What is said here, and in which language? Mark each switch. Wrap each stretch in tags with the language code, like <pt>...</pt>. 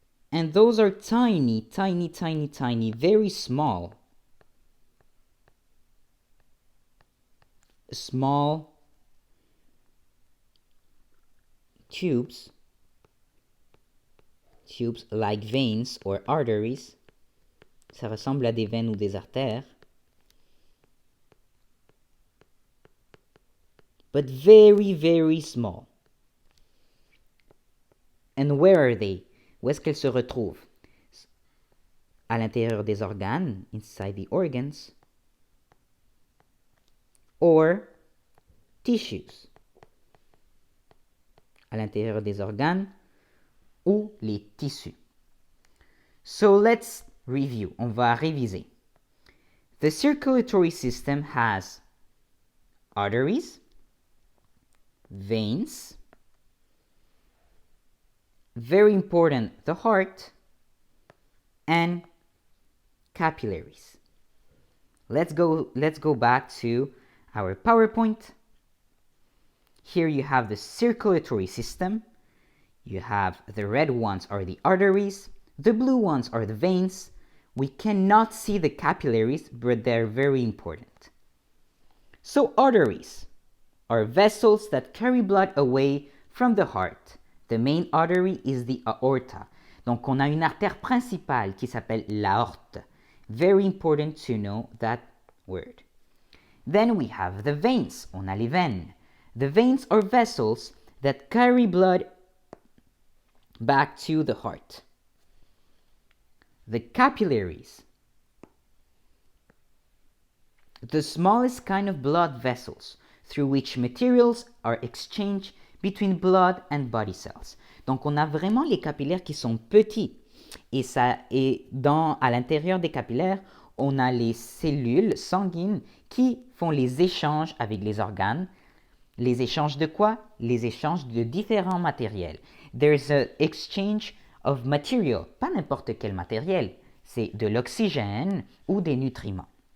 <en>and those are tiny, very small tubes like veins or arteries.</en> <fr>Ça ressemble à des veines ou des artères.</fr> <en>But very, very small. And where are they?</en> <fr>Où est-ce qu'elles se retrouvent? À l'intérieur des organes,</fr> <en>inside the organs, or tissues.</en> <fr>À l'intérieur des organes ou les tissus.</fr> <en>So let's review.</en> <fr>On va réviser.</fr> <en>The circulatory system has arteries, veins, very important, the heart, and capillaries. Let's go back to our PowerPoint. Here you have the circulatory system. You have the red ones are the arteries, the blue ones are the veins. We cannot see the capillaries, but they're very important. So arteries are vessels that carry blood away from the heart. The main artery is the aorta.</en> <fr>Donc on a une artère principale qui s'appelle l'aorte.</fr> <en>Very important to know that word. Then we have the veins.</en> <fr>On a les veines.</fr> <en>The veins are vessels that carry blood back to the heart. The capillaries. The smallest kind of blood vessels through which materials are exchanged between blood and body cells.</en> <fr>Donc on a vraiment les capillaires qui sont petits à l'intérieur des capillaires, on a les cellules sanguines qui font les échanges avec les organes. Les échanges de quoi? Les échanges de différents matériels.</fr> <en>There's an exchange of material,</en> <fr>pas n'importe quel matériel, c'est de l'oxygène ou des nutriments.</fr>